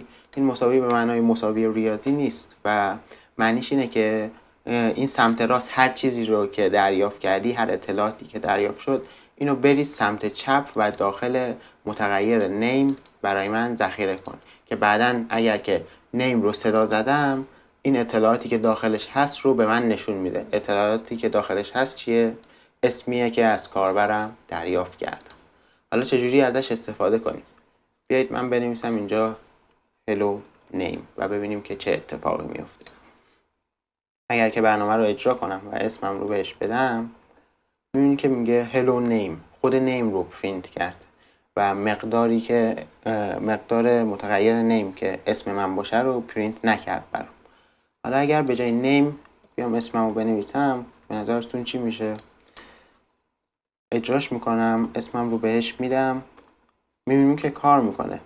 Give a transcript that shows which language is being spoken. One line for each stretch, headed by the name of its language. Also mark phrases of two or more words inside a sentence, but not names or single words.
Persian: این مساوی به معنای مساوی ریاضی نیست و معنیش اینه که این سمت راست هر چیزی رو که دریافت کردی، هر اطلاعاتی که دریافت شد اینو بریز سمت چپ و داخل متغیر name برای من ذخیره کن که بعداً اگر که name رو صدا زدم این اطلاعاتی که داخلش هست رو به من نشون میده. اطلاعاتی که داخلش هست چیه؟ اسمیه که از کاربرم دریافت کردم. حالا چجوری ازش استفاده کنیم؟ بیایید من بنویسم اینجا
English: hello name
Persian: و ببینیم که چه اتفاقی میفته. اگر که برنامه رو اجرا کنم و اسمم رو بهش بدم میبینیم که میگه
English: hello name،
Persian: خود name رو پرینت کرد و مقداری که مقدار متغیر name که اسم من باشه رو پرینت نکرد برام. حالا اگر به جای name بیام اسمم رو بنویسم به نظرتون چی میشه؟ اجراش میکنم، اسمم رو بهش میدم، میبینیم که کار میکنه.